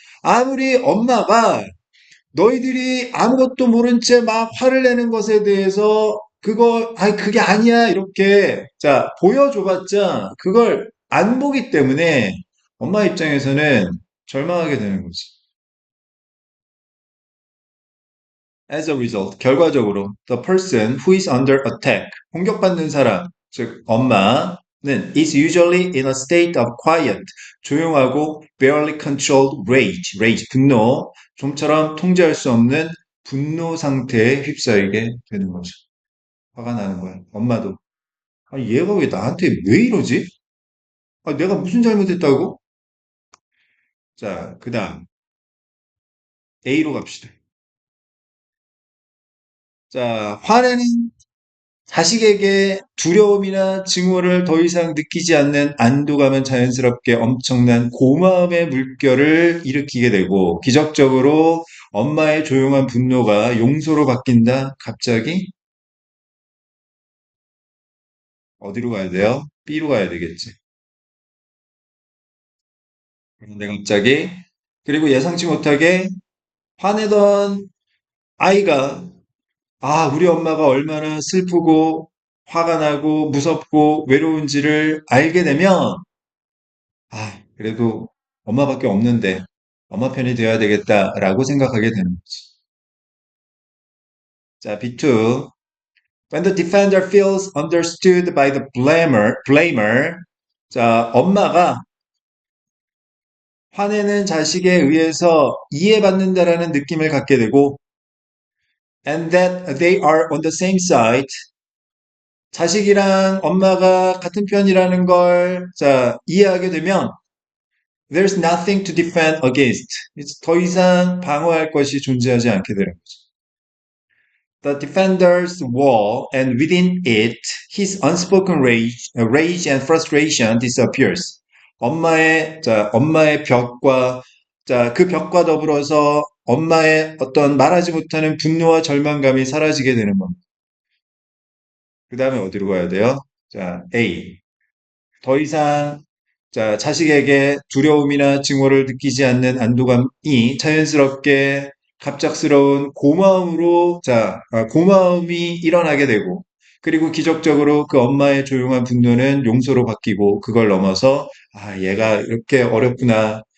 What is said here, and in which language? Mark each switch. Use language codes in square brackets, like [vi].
[ko] 아무리 엄마가 너희들이 아무것도 모른 채 막 화를 내는 것에 대해서 그게 아니야. 이렇게, 자, 보여줘봤자 그걸 안 보기 때문에 엄마 입장에서는 절망하게 되는 거지. [en] As a result, [ko] 결과적으로, [en] the person who is under attack, [ko] 공격받는 사람, 즉, 엄마는 [en] is usually in a state of quiet, [ko] 조용하고 [en] barely controlled rage, [ko] 분노, 좀처럼 통제할 수 없는 분노 상태에 휩싸이게 되는 거죠. 화가 나는 거야. 엄마도. 아니, 얘가 왜 나한테 왜 이러지? 아, 내가 무슨 잘못했다고? 자, 그 다음, A로 갑시다. 자, 화내는 자식에게 두려움이나 증오를 더 이상 느끼지 않는 안도감은 자연스럽게 엄청난 고마움의 물결을 일으키게 되고, 기적적으로 엄마의 조용한 분노가 용서로 바뀐다. 갑자기 어디로 가야 돼요? B로 가야 되겠지. 그런데 갑자기, 그리고 예상치 못하게 화내던 아이가, 아, 우리 엄마가 얼마나 슬프고 화가 나고 무섭고 외로운지를 알게 되면, 아, 그래도 엄마밖에 없는데 엄마 편이 되어야 되겠다라고 생각하게 되는 거지. 자, B2. [en] When the defender feels understood by the blamer. [ko] 자, 엄마가 화내는 자식에 의해서 이해받는다라는 느낌을 갖게 되고, [en] and that they are on the same side. [ko] 자식이랑 엄마가 같은 편이라는 걸, 자, 이해하게 되면, [en] there's nothing to defend against. [ko] 더 이상 방어할 것이 존재하지 않게 되는 거죠. [en] The defender's wall, and within it, his unspoken rage and frustration disappears. [ko] 엄마의 벽과, 자, 그 벽과 더불어서 엄마의 어떤 말하지 못하는 분노와 절망감이 사라지게 되는 겁니다. 그 다음에 어디로 가야 돼요? 자, A. 더 이상 자, 자식에게 두려움이나 증오를 느끼지 않는 안도감이 자연스럽게 갑작스러운 고마움으로, 고마움이 일어나게 되고, 그리고 기적적으로 그 엄마의 조용한 분노는 용서로 바뀌고, 그걸 넘어서, 아, 얘가 이렇게 어렵구나.